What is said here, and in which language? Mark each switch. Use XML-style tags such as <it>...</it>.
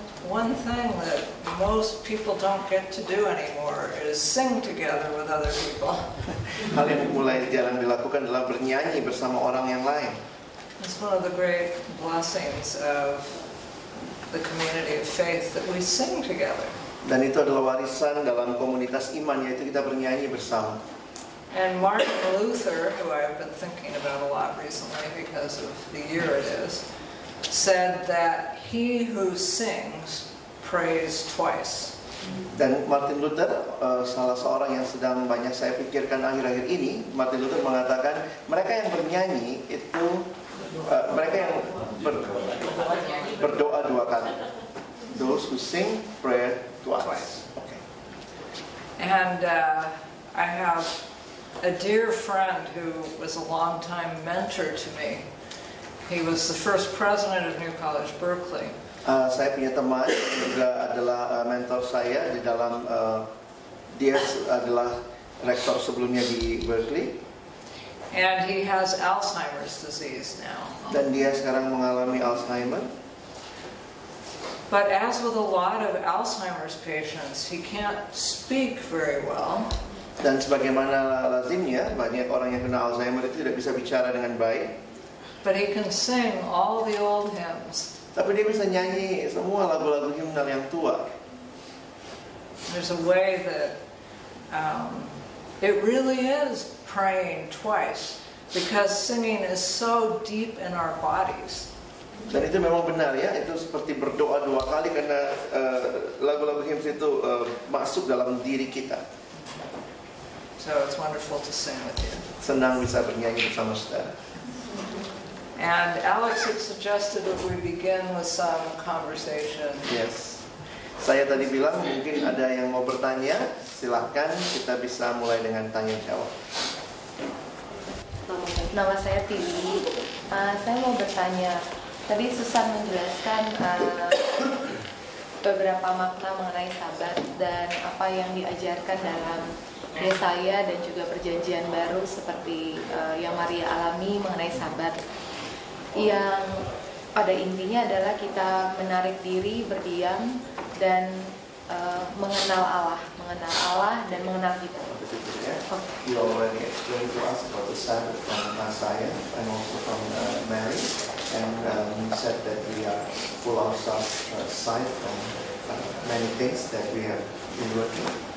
<en>one thing that most people don't get to do anymore is sing together with other people.</en> <id>Hal yang mulai jarang dilakukan adalah bernyanyi bersama orang yang lain.</id> <en>It's one of the great blessings of the community of faith that we sing together.</en> <id>Dan itu adalah warisan dalam komunitas iman, yaitu kita bernyanyi bersama.</id> <en>And Martin Luther, who I've been thinking about a lot recently because of the year it is, said that he who sings prays twice.</en> <id>Dan Martin Luther, salah seorang yang sedang banyak saya pikirkan akhir-akhir ini, Martin Luther mengatakan mereka yang bernyanyi itu mereka yang berdoa dua kali.</id> <en>Those who sing pray twice. Okay. And I have a dear friend who was a long-time mentor to me. He was the first president of New College Berkeley.</en> <id>Saya punya teman yang juga adalah mentor saya di dalam dia adalah rektor sebelumnya di Berkeley.</id> <en>And he has Alzheimer's disease now.</en> <id>Dan dia sekarang mengalami Alzheimer.</id> <en>But as with a lot of Alzheimer's patients, he can't speak very well.</en> <id>Dan sebagaimana lazimnya, banyak orang yang kena Alzheimer itu tidak bisa bicara dengan baik.</id> <en>But he can sing all the old hymns.</en> <id>Tapi dia bisa nyanyi semua lagu-lagu himnal yang tua.</id> <en>There's a way that it really is praying twice, because singing is so deep in our bodies.</en> <id>Dan itu memang benar ya, itu seperti berdoa dua kali karena lagu-lagu hymns itu masuk dalam diri kita.</id> <en>So it's wonderful to sing with you.</en> <id>Senang bisa bernyanyi bersama saudara.</id> <en>And Alex had suggested that we begin with some conversation. Yes.</en> <id>Saya tadi bilang mungkin ada yang mau bertanya, silahkan kita bisa mulai dengan tanya jawab. Nama saya Tili. Saya mau bertanya. Tadi Susan menjelaskan beberapa makna mengenai Sabat dan apa yang diajarkan dalam Yesaya dan juga Perjanjian Baru seperti yang Maria alami mengenai Sabat. Yang pada intinya adalah kita menarik diri, berdiam, dan mengenal Allah dan mengenal kita.</id> <en>You already explained to us about the Sabbath from Isaiah and also from Mary, and you said that we are pull ourselves aside from many things that we have been working.</en>